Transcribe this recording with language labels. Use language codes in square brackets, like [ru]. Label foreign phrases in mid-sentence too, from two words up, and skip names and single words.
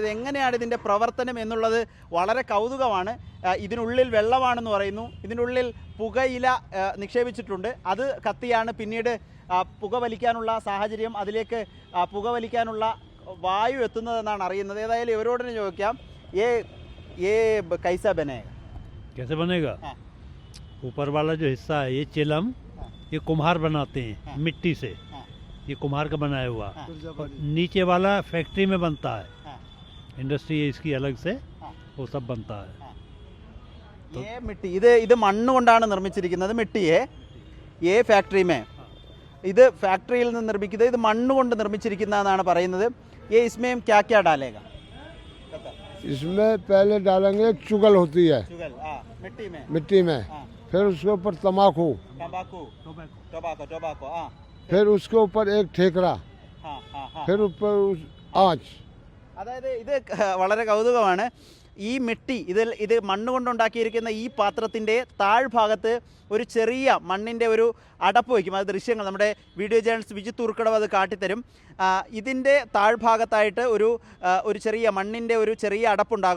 [ml] എങ്ങനെയാണ് ഇതിൻ്റെ പ്രവർത്തനം എന്നുള്ളത് വളരെ കൗതുകമാണ്. ഇതിനുള്ളിൽ വെള്ളമാണെന്ന് പറയുന്നു. ഇതിനുള്ളിൽ പുകയില നിക്ഷേപിച്ചിട്ടുണ്ട്. അത് കത്തിയാണ് പിന്നീട് പുക വലിക്കാനുള്ള സാഹചര്യം, അതിലേക്ക് പുക വലിക്കാനുള്ള വായു എത്തുന്നതെന്നാണ് അറിയുന്നത്. ഏതായാലും ഇവരോട് ചോദിക്കാം, [hi] ये कैसा बनेगा? कैसे बनेगा? ऊपर वाला जो हिस्सा है ये चिलम, ये कुम्हार बनाते हैं मिट्टी से, ये कुम्हार का बनाया हुआ। और नीचे वाला फैक्ट्री में बनता है, इंडस्ट्री है इसकी अलग से, वो सब बनता है. ये मिट्टी [ml] ഇത് മണ്ണ് കൊണ്ടാണ് നിർമ്മിച്ചിരിക്കുന്നത്. [hi] മിട്ടിയെ ये फैक्ट्री में, [ml] ഇത് ഫാക്ടറിയിൽ നിന്ന് നിർമ്മിക്കുന്നത്, ഇത് മണ്ണ് കൊണ്ട് നിർമ്മിച്ചിരിക്കുന്നതെന്നാണ് പറയുന്നത്. [hi] ये इसमें क्या क्या डालेगा? इसमें पहले डालेंगे चुगल होती है चुगल मिट्टी में फिर उसके ऊपर तम्बाकू टोबैको फिर उसके ऊपर एक ठेकरा फिर ऊपर आँच. [ml] അതായത് ഇത് വളരെ കൗതുകമാണ്. ഈ മിട്ടി ഇത് മണ്ണ് കൊണ്ടുണ്ടാക്കിയിരിക്കുന്ന ഈ പാത്രത്തിൻ്റെ താഴ്ഭാഗത്ത് ഒരു ചെറിയ മണ്ണിൻ്റെ ഒരു അടപ്പ് വയ്ക്കും. അത് ദൃശ്യങ്ങൾ നമ്മുടെ വീഡിയോ ജേർണലിസ്റ്റ് വിജിത്ത് ഉർക്കടവ് അത് കാട്ടിത്തരും. ഇതിൻ്റെ താഴ്ഭാഗത്തായിട്ട് ഒരു ചെറിയ മണ്ണിൻ്റെ ഒരു ചെറിയ അടപ്പുണ്ടാകും.